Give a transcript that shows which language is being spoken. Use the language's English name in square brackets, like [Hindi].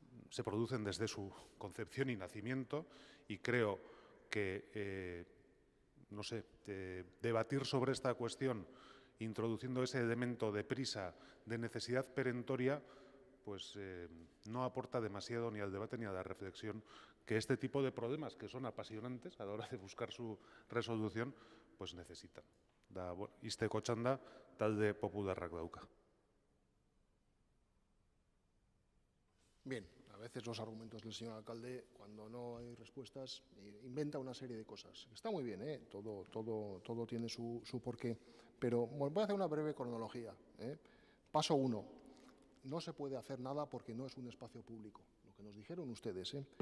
[Spanish] se producen desde su concepción y nacimiento, y creo que, no sé, debatir sobre esta cuestión introduciendo ese elemento de prisa, de necesidad perentoria, pues no aporta demasiado ni al debate ni a la reflexión que este tipo de problemas, que son apasionantes a la hora de buscar su resolución, pues necesitan. [Basque] Da izteko txanda talde popularrak dauka. [Spanish] Bien, a veces los argumentos del señor alcalde, cuando no hay respuestas, inventa una serie de cosas. Está muy bien, todo tiene su porqué, pero voy a hacer una breve cronología. Paso 1, no se puede hacer nada porque no es un espacio público, lo que nos dijeron ustedes.